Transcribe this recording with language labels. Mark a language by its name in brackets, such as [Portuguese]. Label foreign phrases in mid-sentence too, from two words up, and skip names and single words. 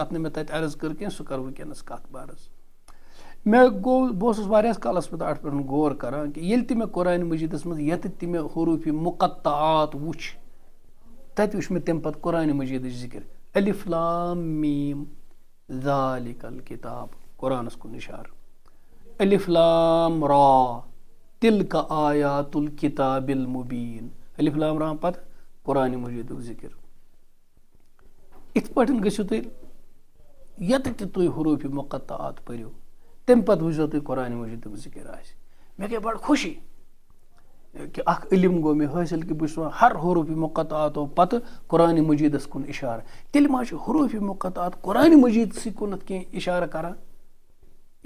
[Kashmiri] نہٕ مےٚ تتہِ عرض کٔر کینٛہہ سُہ کرٕ وٕنکیٚنس کتھ بہٕ بہٕ اوسُس واریاہس کالس پٮ۪ٹھ اتھ پٮ۪ٹھ غور کران کہِ ییٚلہِ تہِ مےٚ قرآنِ مجیٖدس منٛز ییٚتہِ تہِ مےٚ حروٗفِ مُقطعات وُچھ تتہِ وٕچھ مےٚ تمہِ پتہٕ قرآنِ مجیٖدٕچ ذِکر [Arabic] الف لام میٖم ذالِکَ الکِتاب [Kashmiri] قرآنس کُن اِشارٕ [Arabic] الف لام را تِلکَ آیاتُ الکِتابِ المُبیٖن الف لام را [Kashmiri] پتہٕ قرآنِ مجیٖدُک ذِکر یِتھ پٲٹھۍ گٔژھِو تُہۍ ییٚتہِ تہِ تُہۍ حروٗفِ مُقطعات پٔرِو تمہِ پتہٕ وٕچھزیو تُہۍ قرآنِ مجیٖدُک ذِکر آسہِ مےٚ گٔے بڑٕ خوشی کہِ اکھ علم گوٚو مےٚ حٲصِل کہِ بہٕ چھُس وۄنۍ ہر حروٗفِ مُقطعاتو پتہٕ قرآنِ مجیٖدس کُن اِشارٕ تیٚلہِ ما چھُ حروٗفِ مُقطعات قرآنِ مجیٖدسٕے کُنتھ کینٛہہ اِشارٕ کران یہِ